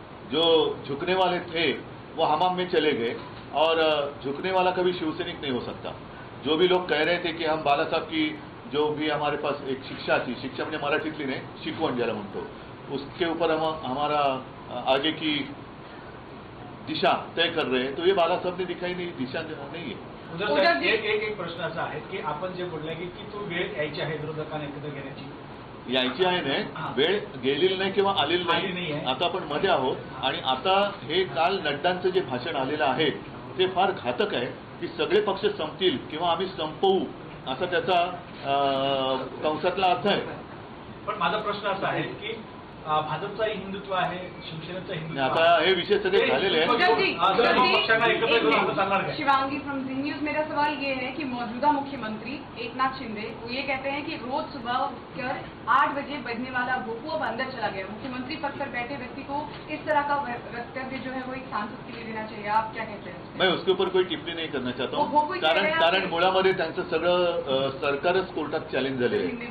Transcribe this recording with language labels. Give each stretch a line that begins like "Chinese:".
Hindi: जो झुकने वाले थे वो हमाम में चले गए, और झुकने वाला कभी शिवसैनिक नहीं हो सकता। जो भी लोग कह रहे थे कि हम बाला साहब की जो भी हमारे पास एक शिक्षा थी,
Marathi: शिक्षा म्हणजे मराठीतली नाही, शिकवण ज्याला म्हणतो,
Hindi: उसके ऊपर हम हमारा आगे की दिशा तय कर रहे हैं, तो ये बाला साहब ने दिखाई नहीं, दिशा नहीं है।
Marathi: एक प्रश्न असा आहे की आपण जे बोलले की तो वेळ यायची आहे विरोधकांना एकत्र घेण्याची, यायची आहे नाही, वेळ गेलेली नाही किंवा आलेली नाही, आता आपण मध्ये आहोत। आणि आता हे काल नड्डांचं जे भाषण आलेलं आहे ते फार घातक आहे की सगळे पक्ष संपतील किंवा आम्ही संपवू, असा त्याचा कंसातला अर्थ आहे। पण माझा प्रश्न असा आहे की भाजपचाही हिंदुत्व आहे, शिवसेनेचं हिंदुत्व, आता हे विषय सगळे झालेले आहेत। पक्षांना एकत्र घेऊन आता चालणार काय?
Hindi: शिवांगी फ्रॉम जी न्यूज, मेरा सवाल ये है कि मौजूदा मुख्यमंत्री एकनाथ शिंदे वो ये कहते हैं कि रोज सुबह उठकर 8 बजे बजने वाला भोपू अब अंदर चला गया। मुख्यमंत्री पद पर बैठे व्यक्ति को इस तरह का वक्तव्य जो है वो एक सांसद के लिए देना चाहिए, आप क्या कहते हैं? मैं उसके ऊपर कोई टिप्पणी नहीं करना चाहता हूँ,
Marathi: कारण मुळामध्ये त्यांचं सगळं सरकारच कोर्टात चॅलेंज झाले आहे।